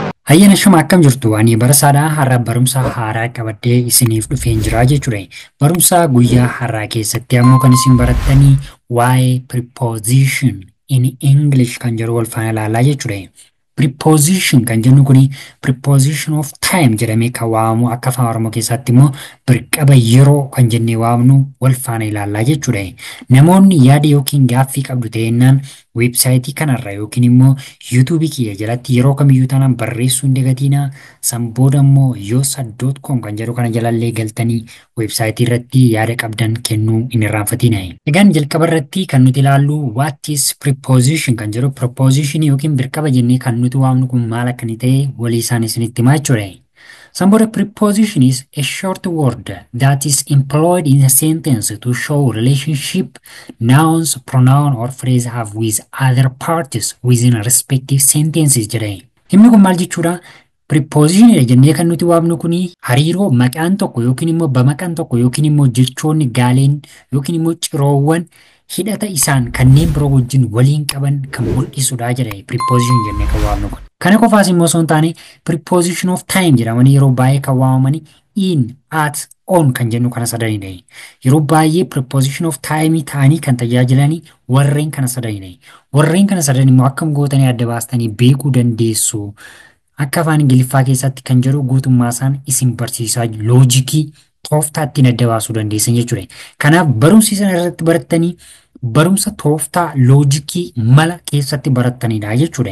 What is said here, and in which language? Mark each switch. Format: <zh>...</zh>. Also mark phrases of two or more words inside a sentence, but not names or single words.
<om>Hayyana shuma akkam jirtu ani barasaadhaa har'a barumsa haaraa qabadhee isiniif dhufeen jira jechuudha. Barumsa guyyaa har'aa keessatti ammoo kan isin barattanii waa'ee</om> <en>preposition in English</en> <om>kan jedhu wal faana ilaalaa jechuudha. Preposition kan jennu kuni</om> <en>preposition of time</en> <om>jedhamee kan waamamu akka afaan Oromoo keessatti immoo birqaba yeroo kan jennee waamnu wal faana ilaalaa jechuudha. Namoonni yaada yookiin gaaffii qabdu ta'ennaan weebsaayitii kanarra yookiin immoo YouTube kiyya jalatti yeroo kamiyyuu taanaan barreessuu hin dagatinaa. San booda immoo yosa.com kan jedhu kana jalallee galtanii weebsaayitii irratti yaada qabdan kennuu hin irraanfatina. Egaan jalqaba irratti kan nuti ilaallu</om> <en>what is preposition</en> <om>kan jedhu preposition yookiin birqaba jennee kan nuti waamnu kun maal akka inni ta'e walii isaan isinitti himaa jechuudha.</om> <en>Some preposition is a short word that is employed in a sentence to show relationship nouns, pronoun or phrase have with other parties within a respective sentences jedhani.</en> <om>Himni kun maal jechuudha? Preposition jennee kan nuti waamnu kuni hariiroo maqaan tokko yookiin immoo bamaqaan tokko yookiin immoo jechoonni gaaleen yookiin immoo ciroowwan hidhata isaan kanneen biroo wajjin waliin qaban kan mul'isudha jedhani preposition jennee kan waamnu kun. Kana qofaas immoo osoo hin taane</om> <en>preposition of time</en> <om>jedhamanii yeroo baay'ee kan waamamanii</om> <en>in, at, on</en> <om>kan jennu kana sadanidha. Yeroo baay'ee</om> <en>preposition of time</en> <om>ta'anii kan tajaajilanii warreen kana sadanidha. Warreen kana sadan immoo akkam gootanii adda baastanii beekuu dandeessu. Akka afaan Ingiliffaa keessatti kan jedhu guutummaa isaan isin barsiisaa loojikii tooftaa ittiin adda baasuu dandeessan jechuudha. Kanaaf barumsi sana irratti barattanii barumsa tooftaa loojikii mala keessatti barattanidha jechuudha.</om>